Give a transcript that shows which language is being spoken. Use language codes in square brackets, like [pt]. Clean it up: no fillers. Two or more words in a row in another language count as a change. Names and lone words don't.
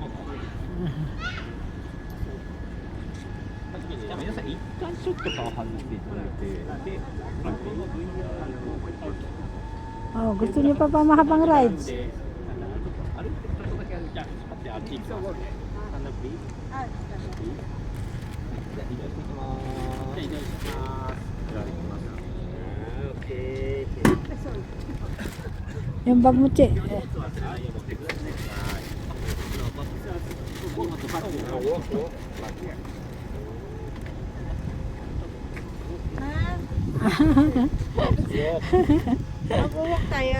[ja] じゃあ皆さん一旦ショットから外していただいて、で、 [tl] Oh, gusto niyo pa mahabang rides? [ja] 歩いてるとこだけあるじゃん。 Hanabi. Ah, [en] Okay. sorry. [tl] Yung bag mo, Che. Mag-uwak tayo.